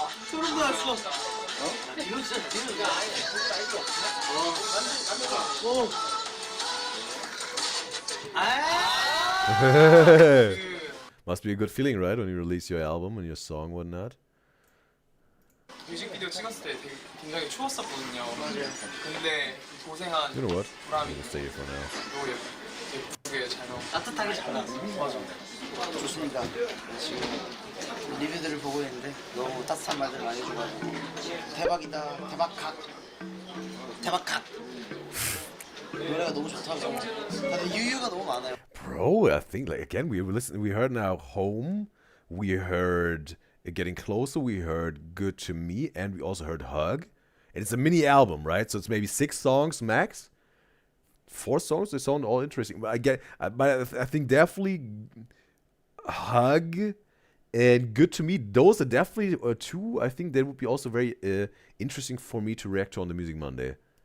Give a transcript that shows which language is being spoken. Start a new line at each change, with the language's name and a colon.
Korean: 소름 돋았어.
English: Must be a good feeling, right? When you release your album and your song, whatnot.
Korean: 뮤직비디오 찍었을 때 되게 굉장히 추웠었거든요. 근데 고생한
English: You know what?
Korean: 보람이
English: We'll stay here for now.
Korean: 너무 예쁘게 잘 나온. 따뜻하게 잘 나왔어. 맞아. 좋습니다. 지금 리뷰들을 보고 있는데 너무 따뜻한 말들 많이 해줘가지고 대박이다, 대박각. 노래가 너무 좋다고. 다들 유유가 너무 많아요.
English: Bro, I think like again we heard now Home, we heard Getting Closer, we heard Good to Me, and we also heard Hug. And it's a mini album, right? So it's maybe 6 songs max. 4 songs, they sound all interesting. But I think definitely Hug and Good to Me, those are definitely 2. I think that would be also very interesting for me to react to on the Music Monday.